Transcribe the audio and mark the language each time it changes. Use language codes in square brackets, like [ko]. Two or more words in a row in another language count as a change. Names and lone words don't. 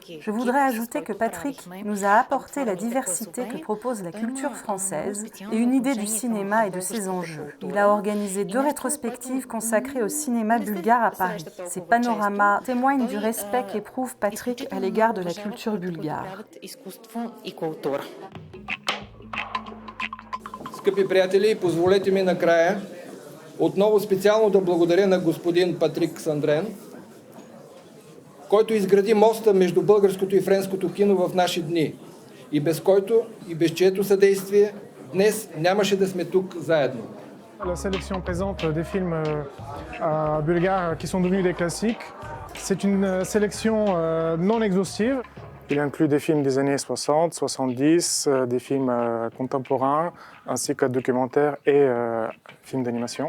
[fr] Je voudrais ajouter que Patrick nous a apporté la diversité que propose la culture française et une idée du cinéma et de ses enjeux. Il a organisé 2 rétrospectives consacrées au cinéma bulgare à Paris. Ces panoramas témoignent du respect qu'éprouve Patrick à l'égard de la culture bulgare. [bg] Скъпи приятели, позволете ми накрая отново специално да благодаря на господин Патрик Сандрен, който изгради моста между българското и френското кино в наши дни и без който и без чието съдействие днес нямаше да сме тук заедно. [fr] La sélection présente des films bulgares qui sont devenus des classiques. C'est une sélection non exhaustive. Il inclut des films des années 60, 70, des films contemporains, ainsi que documentaires et films d'animation.